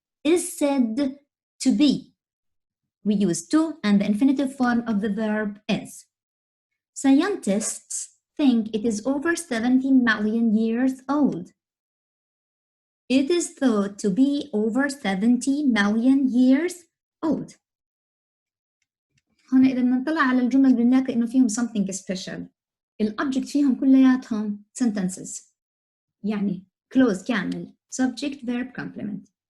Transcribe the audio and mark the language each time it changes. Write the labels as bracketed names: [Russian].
[English] Is said to be. We use to, and the infinitive form of the verb is. Scientists think it is over 70 million years old. It is thought to be over 70 million years old. [Arabic] هون إذا بنطلع على الجمل بنلاقي إنه فيهم [English] something special. [Arabic] الأوبجكت فيهم كلياتهم sentences. يعني clause كامل, subject, verb, complement.